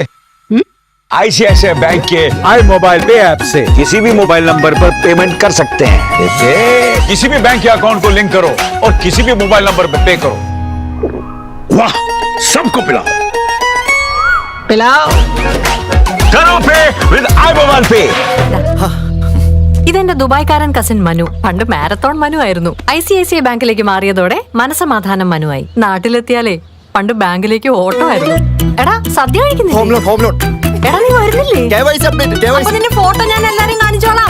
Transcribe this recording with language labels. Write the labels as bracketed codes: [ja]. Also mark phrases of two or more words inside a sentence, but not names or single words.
[hi] आईसीआईसीआई बैंक के आई मोबाइल पे ऐप से किसी भी मोबाइल नंबर पर पेमेंट कर सकते हैं। बेबे किसी भी बैंक के अकाउंट को लिंक करो और किसी भी मोबाइल नंबर पर पे करो। वाह, सबको पिलाओ। पिलाओ। [en] करो pay with iMobile Pay. [ml] ഇതെന്റെ ദുബായ്ക്കാരൻ കസിൻ മനു. പണ്ട് മാരത്തോൺ മനു ആയിരുന്നു. ICICI ബാങ്കിലേക്ക് മാറിയതോടെ മനസമാധാനം മനുവായി. നാട്ടിലെത്തിയാലേ പണ്ട് ബാങ്കിലേക്ക് ഓട്ടോ ആയിരുന്നു. എടാ സദ്യ കഴിക്കുന്നില്ലേ? എടാ നീ വരുന്നില്ലേ? അപ്പൊ നിന്റെ ഫോട്ടോ ഞാൻ എല്ലാരെയും കാണിച്ചോളാം.